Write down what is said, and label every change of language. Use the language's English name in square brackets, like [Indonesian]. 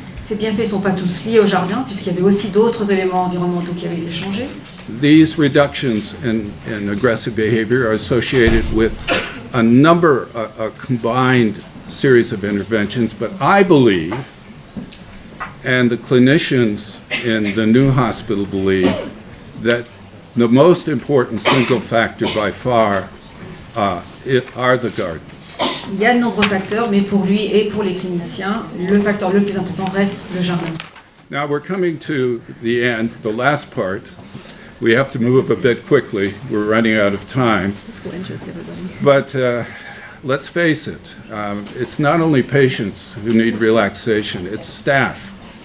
[French] Ces bienfaits ne sont pas tous liés au jardin, puisqu'il y avait aussi d'autres éléments environnementaux qui avaient été changés. [English] These reductions in aggressive behavior are associated with a combined series of interventions, but I believe, and the clinicians in the New Hospital believe, that the most important single factor by far are the gardens. [French] Il y a de nombreux facteurs, mais pour lui et pour les cliniciens, le facteur le plus important reste le jardin. [English] Now we're coming to the end, the last part. We have to move a bit quickly. We're running out of time. This will interest everybody. But let's face it, it's not only patients who need relaxation, it's staff.